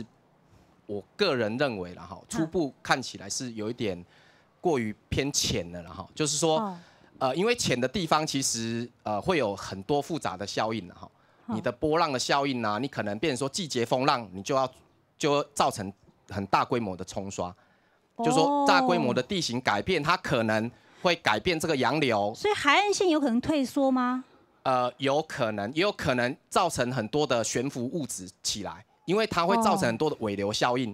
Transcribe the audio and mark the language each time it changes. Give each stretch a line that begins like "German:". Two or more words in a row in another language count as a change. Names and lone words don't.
Chinese: 我個人認為啦，初步看起來是有一點過於偏淺的啦，就是說，因為淺的地方其實會有很多複雜的效應哈，你的波浪的效應啊，你可能變成說季節風浪，你就造成很大規模的沖刷， 就是说大规模的地形改变，它可能会改变这个洋流。所以海岸线有可能退缩吗？有可能，也有可能造成很多的悬浮物质起来，因为它会造成很多的尾流效应。